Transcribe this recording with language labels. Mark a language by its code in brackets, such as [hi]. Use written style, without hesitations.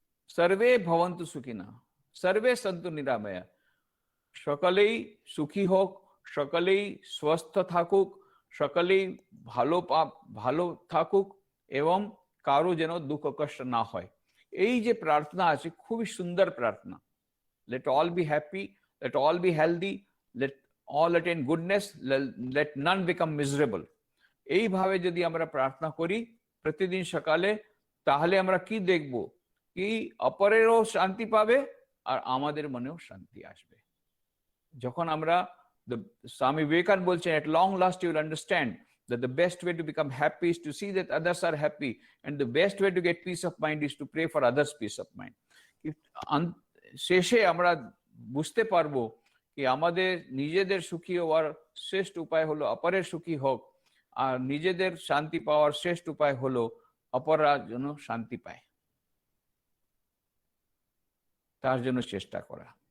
[sa] सर्वे भवन्तु सुखिना, सर्वे सन्तु निरामया। [bn] সকলেই সুখী হোক, সকলেই সুস্থ থাকুক, সকলেই ভালো থাকুক এবং কারো যেন দুঃখ কষ্ট না হয়। এই যে প্রার্থনা আছে খুবই সুন্দর প্রার্থনা। [en] Let all be happy, let all be healthy, let all attain goodness, let none become miserable. [bn] এইভাবে যদি আমরা প্রার্থনা করি প্রতিদিন সকালে, তাহলে আমরা কি দেখব? কি অপরেরও শান্তি পাবে আর আমাদের মনেও শান্তি আসবে। যখন আমরা স্বামী বিবেকানন্দ বলছেন, [en] at long last you will understand that the best way to become happy is to see that others are happy, and the best way to get peace of mind is to pray for others' peace of mind. [bn] শেষে আমরা বুঝতে পারবো কি আমাদের নিজেদের সুখী হওয়ার শ্রেষ্ঠ উপায় হলো অপরের সুখী হোক, আর নিজেদের শান্তি পাওয়ার শ্রেষ্ঠ উপায় হলো অপররা যেন শান্তি পায়, তার জন্য চেষ্টা করা।